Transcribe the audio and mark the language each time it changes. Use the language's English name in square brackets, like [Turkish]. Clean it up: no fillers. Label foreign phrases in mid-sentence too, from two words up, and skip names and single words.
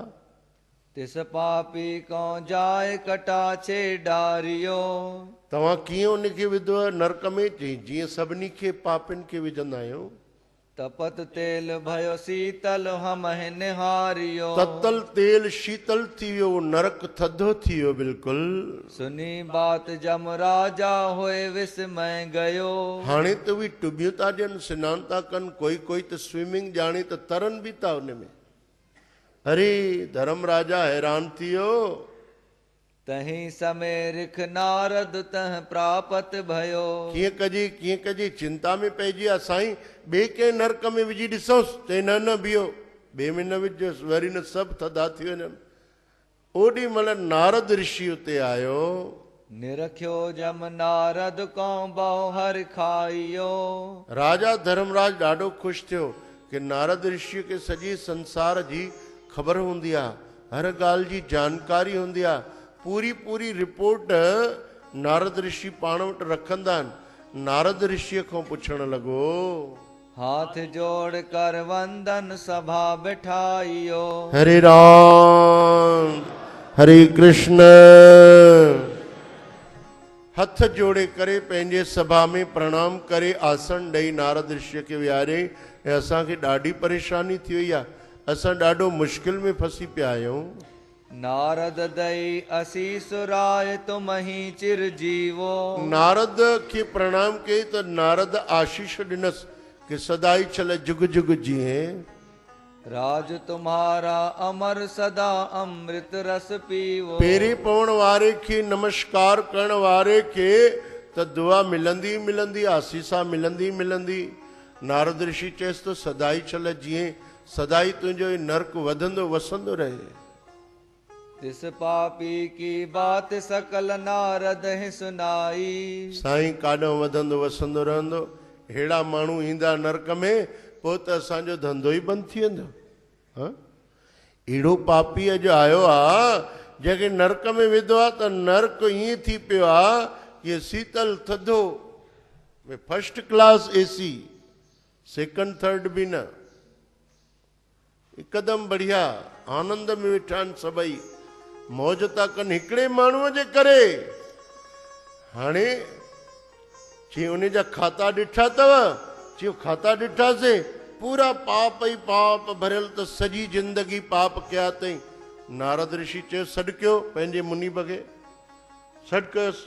[Hindi] तिस पापी को जाए कटाछे डारियो। [Sindhi] तव्हां कीअं उनखे विधो आहे नरक में? जीअं सभिनी खे पापिन खे विझंदा आहियूं। [Hindi] तपत तेल भयो शीतल हम निहारियो। [Sindhi] ततल तेल शीतल थी वियो, नरक थधो थी वियो बिल्कुलु। [Hindi] सुनी बात जम राजा होए विस्मय गयो। [Sindhi] हाणे त उहे टुबियूं था ॾियनि, सनानु था कनि, कोई त स्विमिंग ॼाणे त तरनि बि था उन में। अरे धर्म राजा हैरान थी वियो। [Hindi] तहीं समय रिख नारद तह प्रापत भयो। [Sindhi] कीअं कजे चिंता में पइजी आहे। साईं ॿिए कंहिं नरक में विझी ॾिसोसि, चई न बीहो, ॿिए में न विझोसि, वरी न सभु थधा थी वञनि। ओॾी महिल नारद ऋषि उते आयो। [Hindi] निरख्यो जम नारद को बहु हर खाइयो। [Sindhi] राजा धर्मराज ॾाढो ख़ुशि थियो कि नारद ऋषि खे सॼे संसार जी ख़बर हूंदी आहे, हर ॻाल्हि जी जानकारी हूंदी आहे। पूरी रिपोर्ट नारद ऋषि पाण वटि रखंदा आहिनि। नारद ऋषिअ खां पुछण लॻो, [Hindi] हाथ जोड़ कर वंदन सभा बिठाइयो। [Sindhi] हरे राम हरे कृष्ण। हथ जोड़े करे पंहिंजे सभा में प्रणाम करे आसन ॾेई नारद ऋषिअ खे विहारे। ऐं असांखे ॾाढी परेशानी थी वई आहे, असां ॾाढो मुश्किल में फसी पिया आहियूं। [Hindi] नारद दई असीस राय तुम ही चिर जीवो। [Sindhi] नारद खे प्रणाम कई त नारद आशीष ॾिनसि कि सदाई छल जुग जुग जीए। [Hindi] राज तुम्हारा अमर सदा अमृत रस पीवो। [Sindhi] पेरे पवण वारे खे, नमस्कार करण वारे खे त दुआ मिलंदी, आसीसा मिलंदी। नारद ऋषि चएसि तो सदाई छल जीए, सदाई तुंहिंजो नरक वधंदो वसंदो रहे। [Hindi] तिस पापी की बात सकल नारद ही सुनाई। [Sindhi] साईं काॾों वधंदो वसंदो रहंदो। अहिड़ा माण्हू ईंदा नरक में, पोइ त असांजो धंधो ई बंदि थी वेंदो। अहिड़ो पापी अॼु आयो आहे जंहिंखे नरक में विधो आहे त नरक ईअं थी पियो आहे कि शीतल थधो, में [English] first class AC, second third [Sindhi] भी न, हिकदम बढ़िया आनंद में वेठा आहिनि सभई, मौज था कनि हिकिड़े माण्हूअ जे करे। हाणे चई उन जा खाता ॾिठा अथव? चयो खाता ॾिठासीं, पूरा पाप ई पाप भरियल, त सॼी जिंदगी पाप कया अथई। नारद ऋषि चयो सॾु कयो पंहिंजे मुनीब खे, सॾु कयोसि।